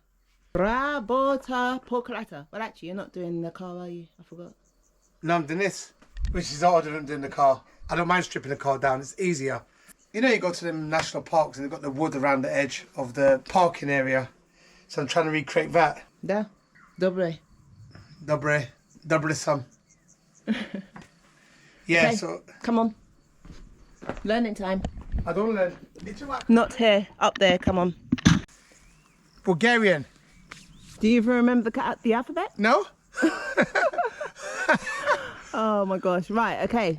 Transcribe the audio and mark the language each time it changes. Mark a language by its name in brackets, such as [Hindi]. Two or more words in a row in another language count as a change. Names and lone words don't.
[Bulgarian] Rabota Porkalata. [English] Well, actually, you're not doing the car, are you? I forgot. No, I'm doing this, which is harder than doing the car. I don't mind stripping the car down. It's easier. You know, you go to them national parks and they've got the wood around the edge of the parking area. So I'm trying to recreate that. [Bulgarian] Da. Dobre. Dobre sam. [English] Yeah, Okay, so... come on. Learning time. I don't learn. Not here. Up there. Come on. Bulgarian. Do you even remember the alphabet? No? Oh my gosh. Right. Okay.